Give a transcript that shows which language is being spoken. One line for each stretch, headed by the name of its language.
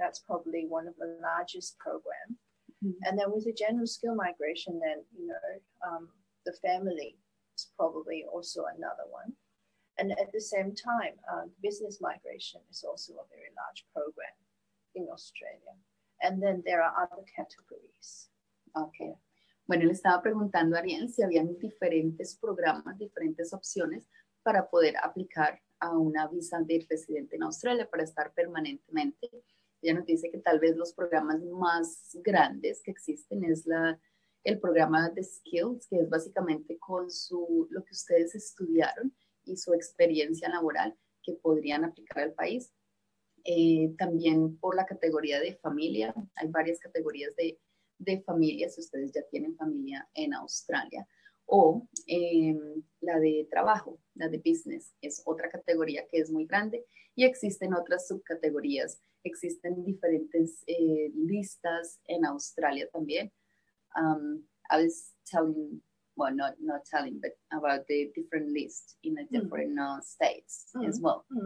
English: That's probably one of the largest programs. Mm-hmm. And then with the general skill migration, then, the family is probably also another one. And at the same time, business migration is also a very large program in Australia. And then there are other categories. Okay.
Spanish: Bueno, le estaba preguntando a Ariel si habían diferentes programas, diferentes opciones para poder aplicar a una visa de residente en Australia para estar permanentemente. Ella nos dice que tal vez los programas más grandes que existen es el programa de Skills, que es básicamente con lo que ustedes estudiaron y su experiencia laboral que podrían aplicar al país. También por la categoría de familia, hay varias categorías de familia si ustedes ya tienen familia en Australia, o la de trabajo, la de business, es otra categoría que es muy grande, y existen otras subcategorías, existen diferentes listas en Australia también.
English: I was telling, well, not telling, but about the different lists in the different states as well.